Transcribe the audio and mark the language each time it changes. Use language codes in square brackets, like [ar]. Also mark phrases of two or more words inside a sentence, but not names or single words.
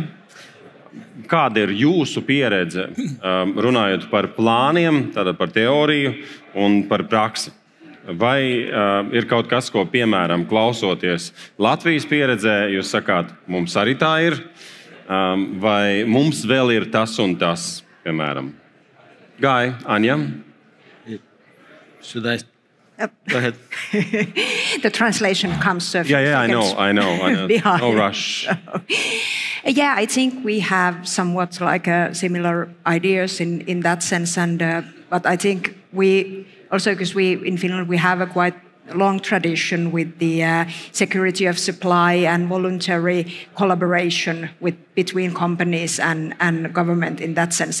[lv] Kāda ir jūsu pieredze runājot par plāniem, tātad par teoriju un par praksi? Vai ir kaut kas, ko, piemēram, klausoties Latvijas pieredzē, jūs sakāt, mums arī tā ir, vai mums vēl ir tas un tas, piemēram? Gai, Aņa? [en] Should I? Go ahead. The translation comes a few seconds I know. Behind. No rush. Yeah, I think we have somewhat like similar ideas in that sense, but I think we also, because in Finland we have a quite long tradition with the security of supply and voluntary collaboration between companies and government in that sense.